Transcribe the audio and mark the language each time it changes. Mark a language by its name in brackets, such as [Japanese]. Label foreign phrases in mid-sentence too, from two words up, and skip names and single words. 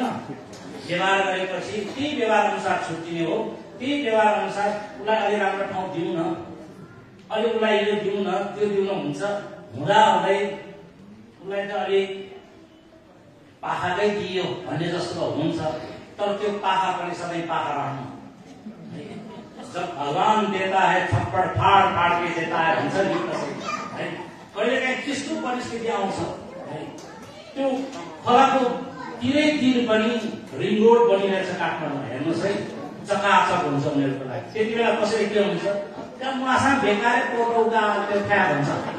[Nepali] व्यवहार गरेपछि त्यही व्यवहार अनुसार छुट्टिने हो। त्यही व्यवहार अनुसार उसलाई अलि राम्रो ठाउँ दिउँ न, अलि उसलाई यो दिउँ न, त्यो दिउँ न हुन्छ। हुँदा हुँदै उसलाई त अलि पाखाकै दियो भन्ने जस्तो हुन्छ। तर त्यो पाखा पनि सबै पाखा रहनु। [Hindi] जब भगवान देता है थप्पड फाड़ फाड़ के देता है [Nepali] भन्छ नि है। कहिलेकाहीँ त्यस्तो परिस्थिति आउँछ है। त्यो खोलाको तिरै तिर पनि [English] ring road [Nepali] बनिरहेछ काठमाडौँमा, हेर्नुहोस् है, चकाचक हुन्छ उनीहरूको लागि। त्यति बेला कसरी के हुन्छ, त्यहाँ माछा भेकाएर पोटौका त्यो फ्या हुन्छ।